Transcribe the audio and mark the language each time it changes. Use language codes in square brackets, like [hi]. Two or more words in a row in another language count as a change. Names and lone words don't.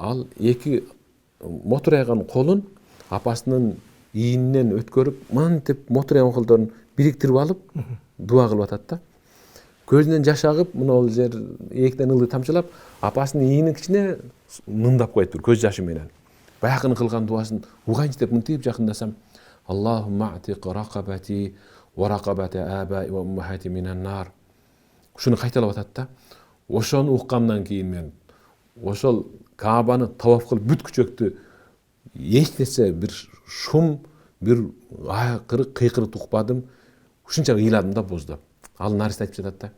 [ky] Ал эки мотурайган колун апасынын ийининен өткөрүп, мынтип мотурайган колдорун бириктирип алып дуа кылып атат да. Көзүнөн жаш агып, мына жер эектен ылдый тамчылап, апасынын ийинин ичине мындап коет бир көз жашы менен. Баягы кылган дуасын угайынчы деп мынтип жакындасам, [ar] اللهم أعتق رقبتي ورقبتي آبائي وأمهاتي من النار. [ky] Ушуну кайталап атат да. Ошону уккандан кийин мен ошол Каабаны таваф кылып бүткүчөктү эчтесе бир шум, бир кыйкырык укпадым. Ушунча ыйладым да боздоп. Ал наристе айтып жатат да.